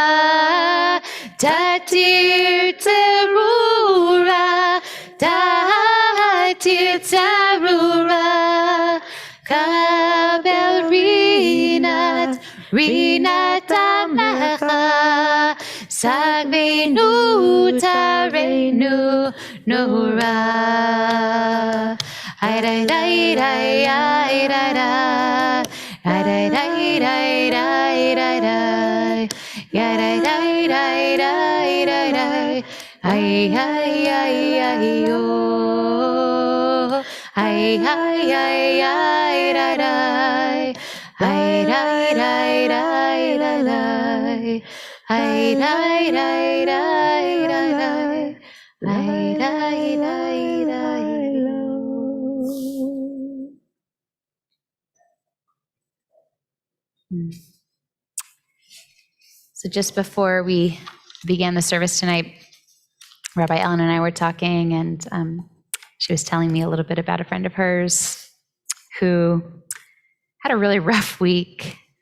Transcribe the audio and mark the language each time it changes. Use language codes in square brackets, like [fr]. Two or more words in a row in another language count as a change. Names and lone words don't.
[he] תתיר צרורה קבל רנת עמך שגבנו טהרנו נורא Ay da da da ay da da ay da da da da da da ya da da da da da da ay ay ay ay yo ay ay ay ay da da ay da da da da da ay da da da da da ay da da da [en] So just before we began the service tonight, Rabbi Ellen and I were talking, and she was telling me a little bit about a friend of hers who had a really rough week,